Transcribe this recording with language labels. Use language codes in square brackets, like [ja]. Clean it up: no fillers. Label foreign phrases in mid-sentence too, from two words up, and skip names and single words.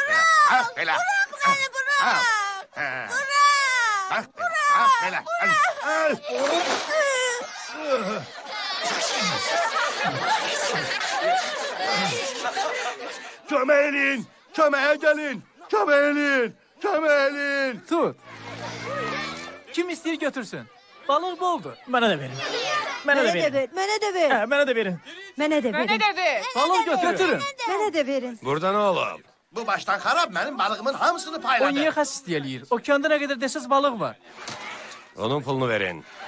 [tr] Bırak beni, bırak. Bırak. Kömeğin, kömeğe gelin. Kömeğin. [az] Tut. Kim istəyir götürsün? Balıq boldur. Mənə də verin. Mənə də verin. Mənə də ver. Hə, mənə də verin. Mənə də Mənə verin. də ver. Balıq götürün. Mənə də verin. [tr] Burada ne olub? [az] Bu baştan xarab benim balığımın hamısını O payladı. niyə xəsis eləyir? Okeanda nə qədər desəz balıq var. Onun pulunu verin.